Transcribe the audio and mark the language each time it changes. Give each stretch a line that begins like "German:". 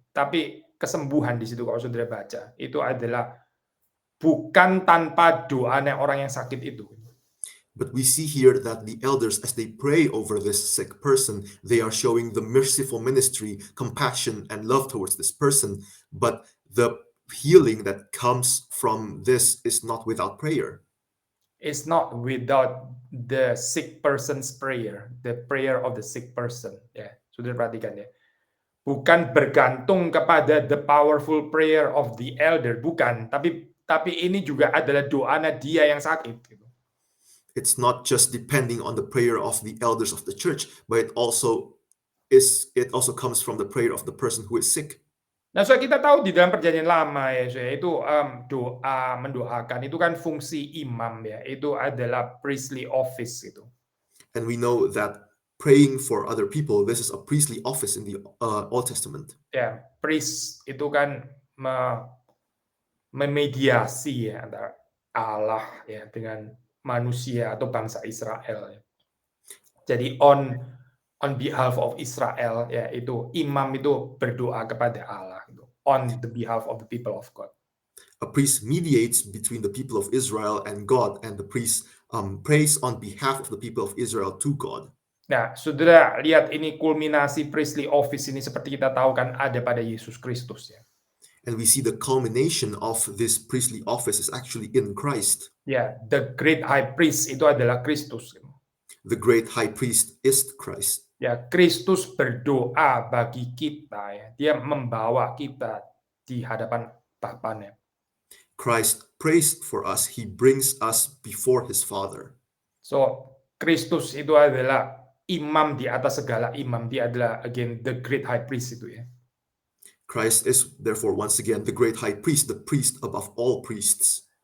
Indonesian: Tapi kesembuhan di situ kalau saudara baca itu adalah bukan tanpa doanya orang yang sakit itu.
English: But we see here that the elders, as they pray over this sick person, they are showing the merciful ministry, compassion, and love towards this person. But the healing that comes from this is not without prayer. is not without the sick person's prayer, the prayer of the sick person.
Indonesian: Ya, sudah perhatikan ya. Bukan bergantung kepada
English: the powerful prayer of the elder,
Indonesian: bukan. Tapi ini juga adalah doanya dia yang sakit. Gitu.
English: It's not just depending on the prayer of the elders of the church, but it also comes from the prayer of the person who is sick.
Indonesian: Nah, so kita tahu di dalam perjanjian lama ya, so, itu doa mendoakan itu kan fungsi imam ya, itu adalah priestly office itu.
English: And we know that praying for other people, this is a priestly office in the Old Testament.
Indonesian: Ya, priest itu kan memediasi ya antara Allah ya dengan manusia atau bangsa Israel. Ya. Jadi
English: on behalf of Israel
Indonesian: ya itu imam itu berdoa kepada Allah gitu,
English: on the behalf of the people of God. A priest mediates between the people of Israel and God, and the priest prays on behalf of the people of Israel to God.
Indonesian: Nah, saudara lihat ini kulminasi priestly office ini seperti kita tahu kan ada pada Yesus Kristus ya.
English: And we see the culmination of this priestly office is actually in Christ. Ya, the great high priest
Indonesian: itu adalah
English: Kristus. The great high priest is Christ.
Indonesian: Ya, Kristus berdoa bagi kita ya. Dia membawa kita di hadapan Bapanya.
English: Christ prays for us. He brings us before his Father.
Indonesian: So, Kristus itu adalah imam di atas segala imam. Dia adalah
English: again the great high priest
Indonesian: itu ya.
English: Christ is therefore once again the great high priest, the priest above all priests.